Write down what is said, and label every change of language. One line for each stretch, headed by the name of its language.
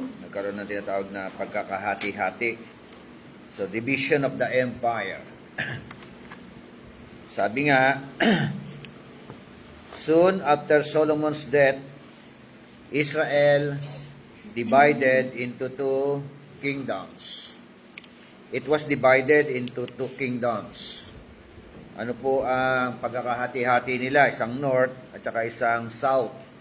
Filipino: Nagkaroon ng tinatawag na pagkakahati-hati.
English: So, division of the empire.
Filipino: Sabi nga,
English: soon after Solomon's death, Israel divided into two kingdoms. It was divided into two kingdoms.
Filipino: Ano po ang pagkakahati-hati nila? Isang north at saka isang south.